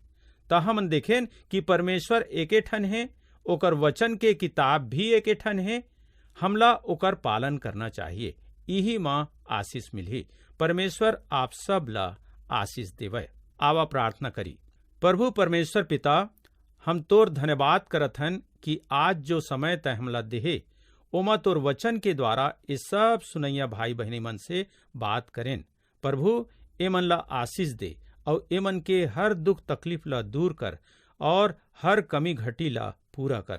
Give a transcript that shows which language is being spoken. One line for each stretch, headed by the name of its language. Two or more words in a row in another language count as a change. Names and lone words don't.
Chhattisgarhi: तो हम देखें कि परमेश्वर एके ठन है, ओकर वचन के किताब भी एके ठन है, हमला ओकर पालन करना चाहिए। यही माँ आशीष मिली। परमेश्वर आप सब ला आशीष देवे। आवा प्रार्थना करी। प्रभु परमेश्वर पिता, हम तोर धन्यवाद करत हन कि आज जो समय तय हमला देहे ओमा तोर वचन के द्वारा इस सब सुनैया भाई बहनी मन से बात करें। प्रभु एमन ला आशीष दे और एमन के हर दुख तकलीफ ला दूर कर और हर कमी घटी ला पूरा कर।